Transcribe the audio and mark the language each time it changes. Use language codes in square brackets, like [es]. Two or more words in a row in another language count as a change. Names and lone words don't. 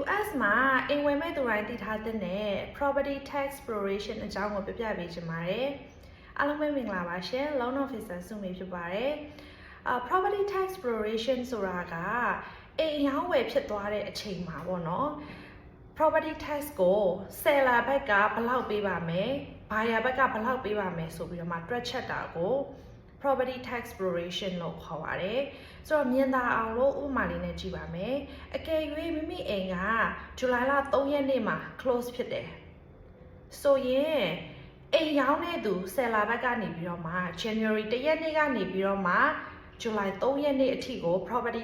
[my] class မှာအိမ်ဝယ်မဲ့သူတိုင်းသိထားတဲ့ [en] property tax exploration [my] အကြောင်းကိုပြပြပေးချင်ပါတယ်အားလုံးပဲမင်္ဂလာပါရှင် [en] loan officer [my] စုမိဖြစ်ပါတယ် [en] property tax exploration [my] ဆိုတာကအိမ်ရောင်းဝယ်ဖြစ်သွားတဲ့အချိန်မှာပေါ့နော် [en] property tax [my] ကို seller ဘက်ကဘယ်လောက်ပေးပါမယ် buyer ဘက်ကဘယ်လောက်ပေးပါမယ်ဆိုပြီးတော့မှတွက်ချက်တာကို [en] property tax exploration [my] လို့ခေါ်ပါတယ်ဆိုတော့မြင်သာအောင်လို့ဥပမာလေးနဲ့ကြည့်ပါမယ်အကယ်၍မိမိအိမ်ကဇူလိုင်လ3ရက် နေ့မှာ close ဖြစ်တယ်ဆိုရင်အိမ်ရောင်းတဲ့သူ seller ဘက်ကနေပြီးတော့မှ January 1ရက်နေ့ကနေပြီးတော့မှဇူလိုင်3ရက်နေ့အထိကို property